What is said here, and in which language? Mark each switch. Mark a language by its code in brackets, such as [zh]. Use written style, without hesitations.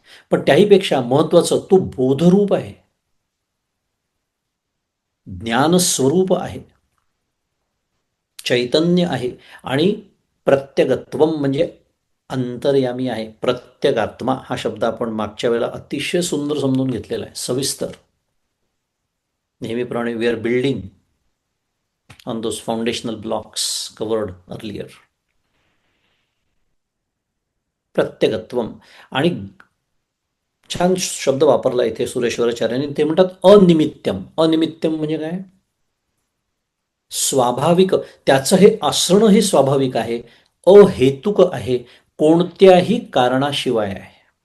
[mr] पण त्याहीपेक्षा महत्वाचं, तो बोधरूप आहे, ज्ञानस्वरूप आहे, चैतन्य आहे, आणि प्रत्यगत्वम म्हणजे अंतर्यामी आहे. प्रत्यगात्मा हा शब्द आपण मागच्या वेळेला अतिशय सुंदर समजून घेतलेला आहे, सविस्तर. [en] नेहमीप्रमाणे we are building on those foundational blocks covered earlier. [mr] प्रत्यगत्वम, आणि छान शब्द वापरला इथे सुरेश्वराचार्यांनी, ते म्हणतात अनिमित्यम. अनिमित्यम म्हणजे काय? स्वाभाविक, त्याचं हे असणं हे स्वाभाविक आहे, अहेतुक आहे, कोणत्याही कारणाशिवाय आहे.